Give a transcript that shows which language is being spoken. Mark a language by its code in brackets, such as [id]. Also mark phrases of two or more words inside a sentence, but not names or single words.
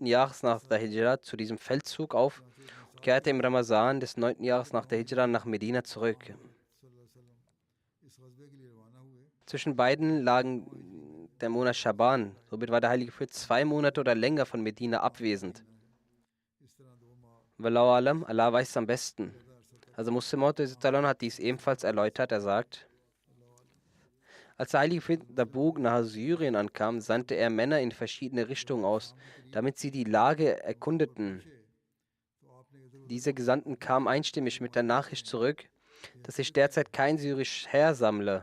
[de] Jahres nach der Hijra zu diesem Feldzug auf und kehrte im Ramazan des 9. Jahres nach der Hijra nach Medina zurück. Zwischen beiden lagen der Monat Schaban. Somit war der heilige Prophet 2 Monate oder länger von Medina abwesend. [ar] Wallahu alam, [de] Allah weiß es am besten. Also Muslim hat dies ebenfalls erläutert. Er sagt, als der heilige Prophet Tabuk nach Syrien ankam, sandte er Männer in verschiedene Richtungen aus, damit sie die Lage erkundeten. Diese Gesandten kamen einstimmig mit der Nachricht zurück, dass sich derzeit kein syrisches Heer sammle.